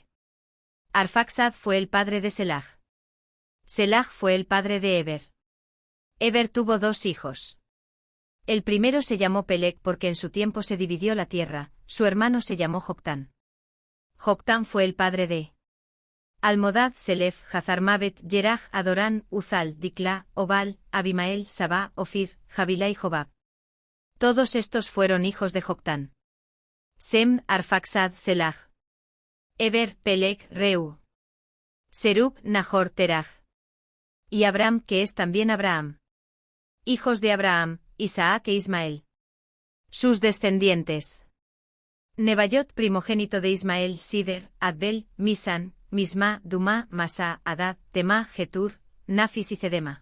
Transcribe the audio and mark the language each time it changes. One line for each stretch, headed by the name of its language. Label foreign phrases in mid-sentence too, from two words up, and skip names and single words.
Spanish: Arfaxad fue el padre de Selah. Selah fue el padre de Eber. Eber tuvo 2 hijos. El primero se llamó Peleg porque en su tiempo se dividió la tierra, su hermano se llamó Joctán. Joctán fue el padre de Almodad, Selef, Hazarmabet, Yeraj, Adorán, Uzal, Dikla, Obal, Abimael, Sabá, Ofir, Javilá y Jobab. Todos estos fueron hijos de Joctán. Sem, Arfaxad, Selah. Eber, Peleg, Reu. Serug, Nahor, Teraj. Y Abram, que es también Abraham. Hijos de Abraham, Isaac e Ismael. Sus descendientes. Nebayot, primogénito de Ismael, Sider, Adbel, Misan, Misma, Dumá, Masá, Adad, Temá, Getur, Nafis y Cedema.